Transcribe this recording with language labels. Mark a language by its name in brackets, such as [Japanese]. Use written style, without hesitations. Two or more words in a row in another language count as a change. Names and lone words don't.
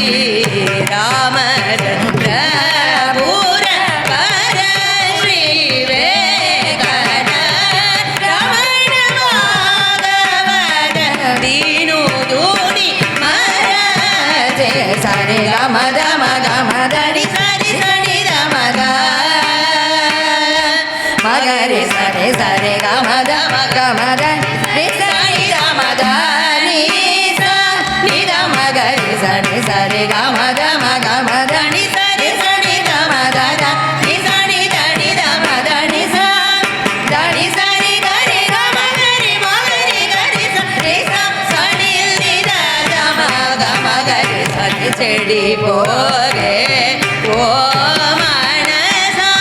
[Kannada] ರಾಮಚಂದ್ರಪುರ ವರ ಶ್ರೀ ವೆಂಕಟ ರಮಣ ಭಾಗವತ ವಿನೋದೋನಿ ಮರಜೆ ಸರಿ ಗಮ ಗಮ ಗಮ ಧನಿ ಸರಿ ಸರಿ ಗಮ ಗ ಮಗರಿ ಸರಿ ಸರಿ ಗಮ ಗಮ ಗಮ ಧನಿ ಸರಿ ಗಮ ಧನಿ ಸ ನಿ ಗಮ ಗರಿ ಸರಿ ಸರಿ ಗಮ ಗಮ ಗಮ ಧನಿ ಸರಿ ಸರಿ ಗಮ ದ ನಿ ಸರಿ ಧನಿ ಗಮ ಧನಿ ಸ ಧನಿ ಸರಿ ಗರಿ ಗಮ ಗರಿ ಮಗರಿ ಗರಿ ಸರಿ ಸ ಸನಿ ನಿ ದ ಗಮ ಗಮ ಗರಿ ಸರಿ ಚೆಡಿ ಹೋಗೆ ಓ ಮನಸ